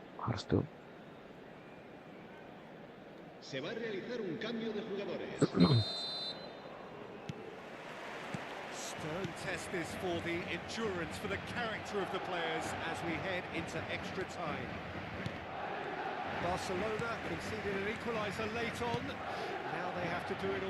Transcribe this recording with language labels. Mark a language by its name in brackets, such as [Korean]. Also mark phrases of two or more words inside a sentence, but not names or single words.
[Indonesian] Harus tuh. [Spanish] Se va a realizar un cambio de jugadores. [English] Stern test this for the endurance, for the character of the players as we head into extra time. Barcelona conceded an equaliser late on. Now they have to do it all